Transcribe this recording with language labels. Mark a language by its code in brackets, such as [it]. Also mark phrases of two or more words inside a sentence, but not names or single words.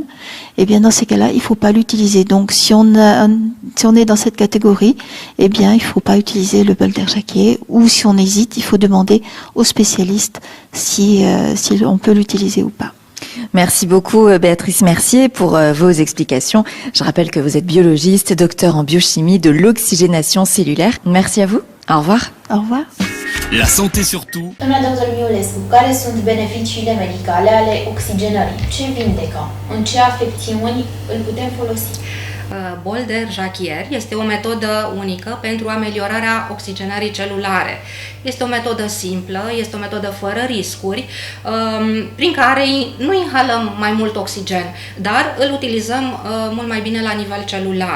[fr] Et bien dans ces cas-là, il faut pas l'utiliser. Donc si on est dans cette catégorie, eh bien il faut pas utiliser le Bolder Jacquier, ou si on hésite, il faut demander aux spécialistes si on peut l'utiliser ou pas. Merci beaucoup Béatrice Mercier pour vos explications. Je rappelle que vous êtes biologiste, docteur en biochimie de l'oxygénation cellulaire. Merci à vous. Au revoir. Au revoir. La santé surtout. [ro] Doamna dr. Miulescu, care sunt beneficiile medicale ale oxigenării? Ce vindecă? În ce afecțiuni îl putem folosi? Bolder Jacquier este o metodă unică pentru ameliorarea oxigenării celulare. Este o metodă simplă, este o metodă fără riscuri, prin care nu inhalăm mai mult oxigen, dar îl utilizăm mult mai bine la nivel celular.